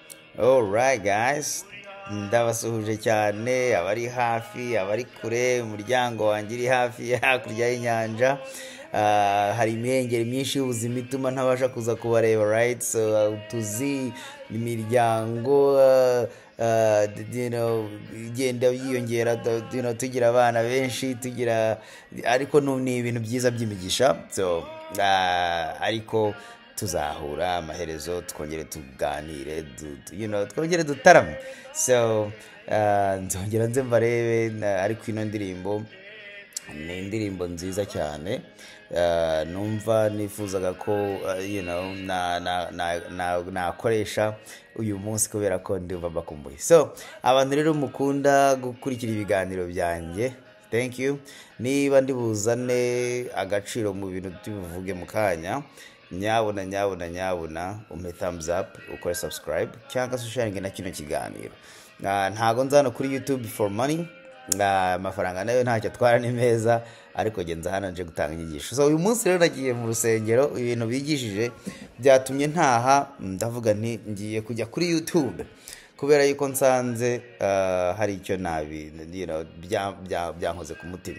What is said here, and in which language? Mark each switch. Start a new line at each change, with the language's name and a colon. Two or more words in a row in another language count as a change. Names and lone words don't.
English: Alright guys,
Kinyarwanda: ndabasuhuje cyane abari hafi abari kure, umuryango wanjye uri hafi hakurya y'inyanja. Hari imihengeri myinshi y'ubuzima ituma ntabasha kuza kubareba, right? So tuzi imiryango igenda yiyongera, tugira abana benshi, ariko ni ibintu byiza by'imigisha. So ariko tuzahura amaherezo twongere tuganire, twongere dutarame. So nzongera nze mbarebe, ariko ino ndirimbo ni indirimbo nziza cyane. Numva nifuzaga ko nakoresha uyu munsi kubera ko ndumva bakumbuye. So abantu rero mukunda gukurikira ibiganiro byanjye,
English: thank you.
Kinyarwanda: Niba ndibuzane agaciro mu bintu tubivuge mu kanya, nyabuna umpe
English: thumbs up,
Kinyarwanda: ukore subscribe cyangwa se sharing na kino kiganiro. Ntago nzana kuri YouTube
English: for money,
Kinyarwanda: amafaranga nayo ntacyo atwara, ni meza, ariko genza hano nje gutanga inyigisho. So uyu munsi rero nagiye mu rusengero, ibintu bigishije byatumye ntaha, ndavuga nti ngiye kujya kuri YouTube kubera yuko nsanze hari icyo nabi byankoze ku mutima.